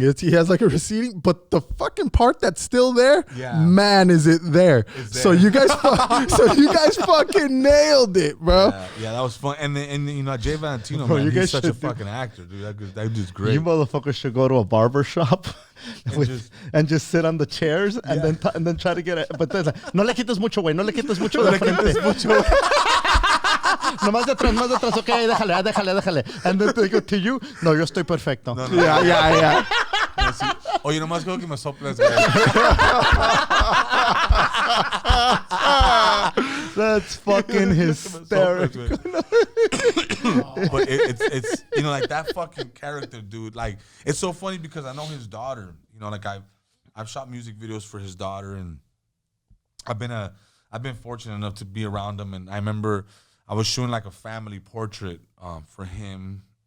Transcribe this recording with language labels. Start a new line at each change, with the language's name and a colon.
English: He has like a receding, but the fucking part that's still there, man, is it there? So you guys, fucking nailed it, bro. Yeah, that was fun. And you know, Jay Valentino, bro, man, he's such a fucking actor, dude. That dude's great. You motherfuckers should go to a barber shop and just sit on the chairs and then try to get it. But then,
Spanish: no le quites mucho, güey. No le quites mucho. No le quites mucho. No más de atrás, okay, déjale.
English: And then they go to you,
Spanish: no, yo estoy perfecto. No.
English: Yeah.
Spanish: No, sí. Oye, nomás quiero que me soples, güey.
English: That's fucking hysterical. But it's you know, like that fucking character, dude. Like, it's so funny because I know his daughter. You know, like I've shot music videos for his daughter, and I've been fortunate enough to be around him. And I remember I was shooting like a family portrait for him